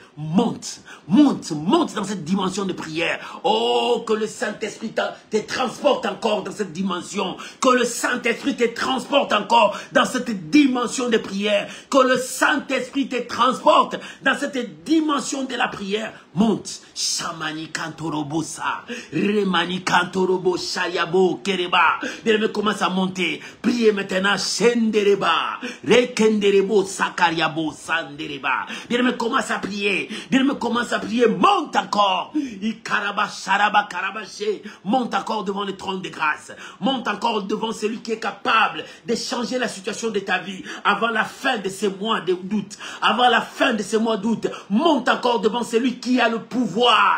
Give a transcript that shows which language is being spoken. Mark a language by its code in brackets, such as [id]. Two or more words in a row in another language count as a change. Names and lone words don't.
[fr] Monte, monte, monte dans cette dimension de prière. Oh, que le Saint-Esprit te transporte encore dans cette dimension. Que le Saint-Esprit te transporte encore dans cette dimension de prière. Que le Saint-Esprit te transporte dans cette dimension de la prière. Monte. Shamani kantorobo sa. Remani kantorobo shayabo kereba. Bien-aimé, commence à monter. Priez maintenant. Shendereba. Rekenderebo sakariabo sandereba. Bien-aimé, commence à prier. Bien-aimé, commence à prier. Monte encore. Ikaraba sharaba karabaché. Monte encore devant le trône de grâce. Monte encore devant celui qui est capable de changer la situation de ta vie avant la fin de ces mois d'août. Avant la fin de ces mois d'août, monte encore devant celui qui a le pouvoir.